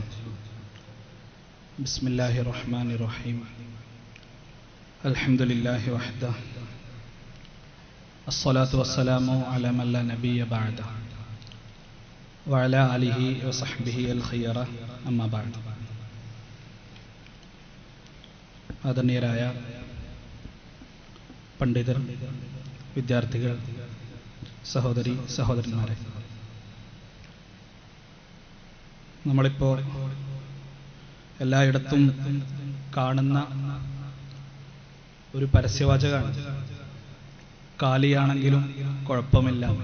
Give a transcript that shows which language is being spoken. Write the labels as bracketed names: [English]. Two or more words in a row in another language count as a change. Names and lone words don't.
[Arabic] بسم الله الرحمن الرحيم. الحمد لله وحده. الصلاة والسلام على من لا نبي بعده وعلى آله وصحبه الخيرة أما بعد. [Malayalam] ആദരണീയരായ പണ്ഡിതർ, വിദ്യാർത്ഥികൾ, സഹോദരി സഹോദരന്മാരെ, നമ്മളിപ്പോൾ എല്ലായിടത്തും കാണുന്ന ഒരു പരസ്യവാചകമാണ്, കാലിയാണെങ്കിലും കുഴപ്പമില്ല.